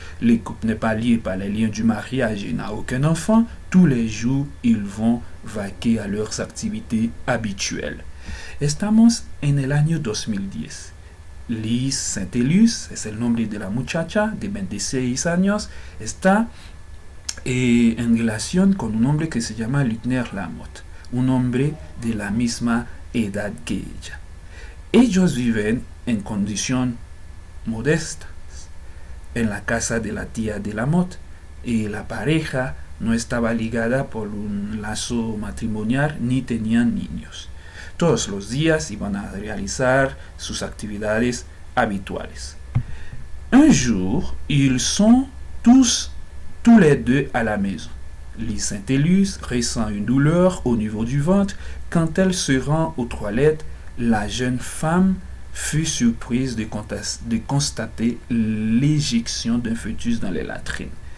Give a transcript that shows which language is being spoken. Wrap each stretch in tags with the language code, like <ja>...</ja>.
<fr>Le couple n'est pas lié par les liens du mariage et n'a aucun enfant. Tous les jours, ils vont vaquer a leurs activités habituelles.</fr> <es>Estamos en el año 2010. Lise Saint-Élus, es el nombre de la muchacha de 26 años, está en relación con un hombre que se llama Luckner Lamotte, un hombre de la misma edad que ella. Ellos viven en condición modesta en la casa de la tía de Lamotte, y la pareja no estaba ligada por un lazo matrimonial ni tenían niños. Todos los días iban a realizar sus actividades habituales.</es> <fr>Un jour, ils sont tous les deux à la maison. Lise Saint-Élus ressent une douleur au niveau du ventre. Quand elle se rend aux toilettes, la jeune femme fut surprise de constater l'éjection d'un fœtus dans les latrines.</fr>